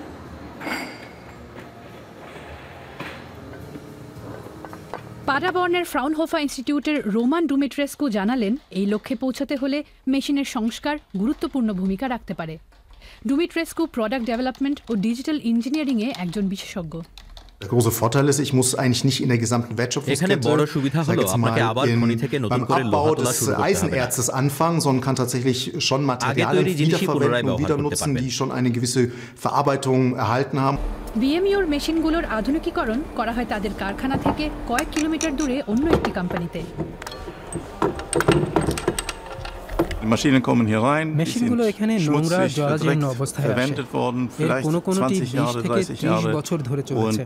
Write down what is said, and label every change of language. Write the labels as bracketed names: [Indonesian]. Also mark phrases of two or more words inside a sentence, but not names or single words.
[Bangla] পাডাবর্নের ফ্রাউনহোফার ইনস্টিটিউটের রোমান ডুমিট্রেস্কু জানালেন, এই লক্ষ্যে পৌঁছাতে হলে মেশিনের সংস্কার গুরুত্বপূর্ণ ভূমিকা রাখতে পারে। ডুমিট্রেস্কু [English] product development [Bangla] ও [English] digital engineering [Bangla] একজন বিশেষজ্ঞ। [German] Der große Vorteil ist, ich muss eigentlich nicht in der gesamten Wertschöpfungskette beim Abbau des Eisenerzes anfangen, sondern kann tatsächlich schon Materialien wiederverwenden und wieder nutzen, die schon eine gewisse Verarbeitung erhalten haben. [Bangla] বিএমইউর মেশিনগুলোর আধুনিকীকরণ করা হয় তাদের কারখানা থেকে কয়েক কিলোমিটার দূরে অন্য একটি কোম্পানিতে। মেশিনগুলো এখানে নোংরা জরাজীর্ণ অবস্থায় আসে। এর কোনোটি 20 থেকে 30 বছর ধরে চলেছে।